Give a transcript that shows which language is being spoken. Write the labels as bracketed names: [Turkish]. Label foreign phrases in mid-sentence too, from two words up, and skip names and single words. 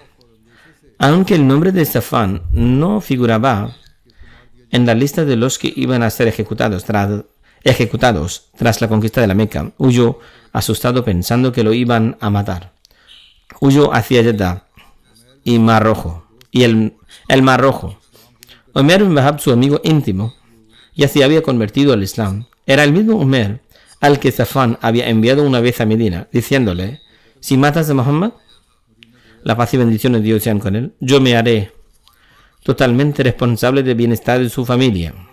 [Spanish] Aunque el nombre de Safwan no figuraba en la lista de los que iban a ser ejecutados tras la conquista de la Meca, huyó asustado pensando que lo iban a matar. Huyó hacia Jeddah y Mar Rojo, el Mar Rojo. Umar bin Wahab, su amigo íntimo, ya se había convertido al Islam. Era el mismo Umar al que Safwan había enviado una vez a Medina, diciéndole: si matas a Muhammad, la paz y bendiciones de Dios sean con él, yo me haré totalmente responsable del bienestar de su familia.